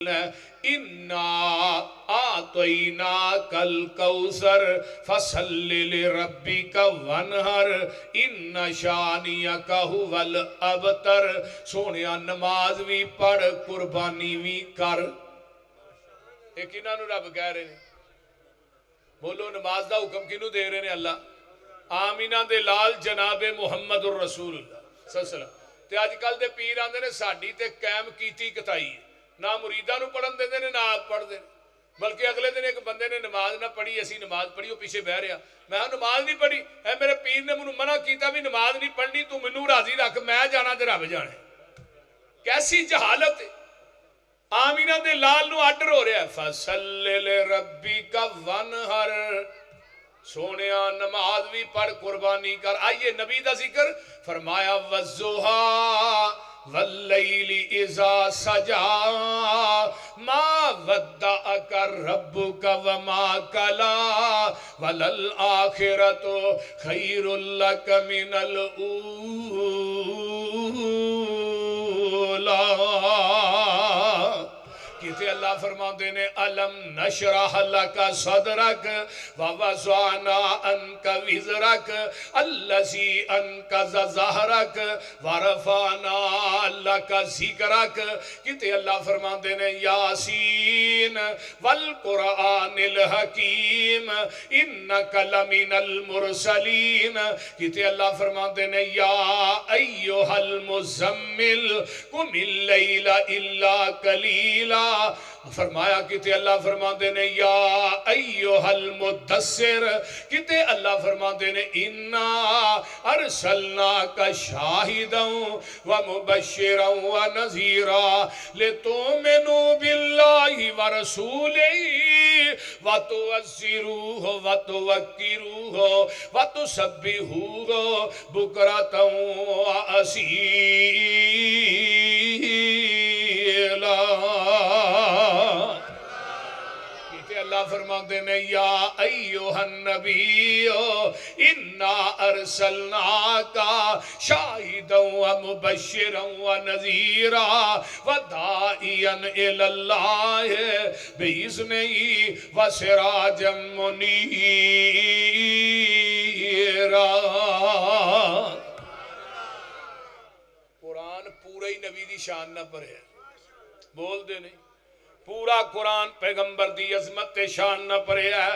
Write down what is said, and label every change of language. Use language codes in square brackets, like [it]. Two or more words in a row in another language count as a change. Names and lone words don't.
[ar] إنا أعطيناك الكوثر فصل لربك وانحر إن شانئك هو الأبتر. [pa] ਸੋਹਣਿਆ ਨਮਾਜ਼ ਵੀ ਪੜ੍ਹ ਕੁਰਬਾਨੀ ਵੀ ਕਰ। [ur] ایک انہوں رب کہہ رہے ہیں، بولو نماز کا حکم کنوں دے رہے ہیں؟ اللہ. [pa] ਆਮਿਨਾ ਦੇ ਲਾਲ ਜਨਾਬੇ ਮੁਹੰਮਦ ਰਸੂਲੁੱਲਾਹ। ਤੇ ਅੱਜਕੱਲ੍ਹ ਦੇ ਪੀਰ ਆਂਦੇ ਨੇ ਸਾਡੀ ਤੇ ਕਾਇਮ ਕੀਤੀ ਕਤਾਈ ਹੈ, ਨਾ ਮੁਰੀਦਾਂ ਨੂੰ ਪੜ੍ਹਨ ਦੇਂਦੇ ਨੇ ਨਾ ਆਪ ਪੜ੍ਹਦੇ ਨੇ। ਬਲਕਿ ਅਗਲੇ ਦਿਨ ਇੱਕ ਬੰਦੇ ਨੇ ਨਮਾਜ਼ ਨਾ ਪੜ੍ਹੀ, ਅਸੀਂ ਨਮਾਜ਼ ਪੜ੍ਹੀ, ਉਹ ਪਿੱਛੇ ਬਹਿ ਰਿਹਾ, ਮੈਂ ਨਮਾਜ਼ ਨਹੀਂ ਪੜ੍ਹੀ ਹੈ, ਮੇਰੇ ਪੀਰ ਨੇ ਮੈਨੂੰ ਮਨ੍ਹਾ ਕੀਤਾ ਬਈ ਨਮਾਜ਼ ਨਹੀਂ ਪੜ੍ਹਨੀ, ਤੂੰ ਮੈਨੂੰ ਰਾਜ਼ੀ ਰੱਖ, ਮੈਂ ਜਾਣਾਂ ਤੇ ਰੱਬ ਜਾਣੇ। [ur] کیسی جہالت ہے. [pa] ਆਮਿਨਾ ਦੇ ਲਾਲ ਨੂੰ ਆਰਡਰ ਹੋ ਰਿਹਾ ਹੈ, [ar] فصل لربك وانحر, [pa] ਸੋਹਣਿਆ ਨਮਾਜ਼ ਵੀ ਪੜ੍ਹ ਕੁਰਬਾਨੀ ਕਰ। ਆਇਏ ਨਬੀ ਦਾ ਜ਼ਿਕਰ ਫ਼ਰਮਾਇਆ, [ar] والضحى والليل إذا سجى ما ودعك ربك وما قلى وللآخرة خير لك من الأولى. [pa] ਕਿੱਥੇ ਅੱਲਾਹ ਫ਼ਰਮਾਉਂਦੇ ਨੇ, [ar] ألم نشرح لك صدرك ووضعنا عنك وزرك الذي أنقض ظهرك ورفعنا لك ذكرك. [pa] ਕਿੱਥੇ ਅੱਲਾਹ ਫ਼ਰਮਾਉਂਦੇ ਨੇ, [ar] يس والقرآن الحكيم إنك لمن المرسلين. [pa] ਕਿੱਥੇ ਅੱਲਾਹ ਫ਼ਰਮਾਉਂਦੇ ਨੇ, [ar] يا أيها المزمل قم الليل إلا قليلا. [pa] ਫ਼ਰਮਾਇਆ ਕਿਤੇ ਅੱਲਾਹ ਫ਼ਰਮਾਉਂਦੇ ਨੇ, [ar] يا أيها المدثر. [pa] ਕਿਤੇ ਅੱਲਾਹ ਫ਼ਰਮਾਉਂਦੇ ਨੇ, [ar] إنا أرسلناك شاهدا ومبشرا ونذيرا لتؤمنوا بالله ورسوله وتعزروه وتوقروه وتسبحوه بكرة وأصيلا. [pa] ਅੱਲਾਹ ਫ਼ਰਮਾਉਂਦੇ ਨੇ, [ar] يا أيها النبي إنا أرسلناك شاهدا ومبشرا ونذيرا وداعيا إلى الله بإذنه وسراجا منيرا. [pa] ਕੁਰਾਨ ਪੂਰਾ ਹੀ ਨਬੀ ਦੀ ਸ਼ਾਨ ਨਾ ਭਰੇ, ਬੋਲਦੇ ਨਹੀਂ। ਪੂਰਾ ਕੁਰਾਨ ਪੈਗ਼ੰਬਰ ਦੀ ਅਜ਼ਮਤ ਤੇ ਸ਼ਾਨ ਨਾਲ ਭਰਿਆ ਹੈ।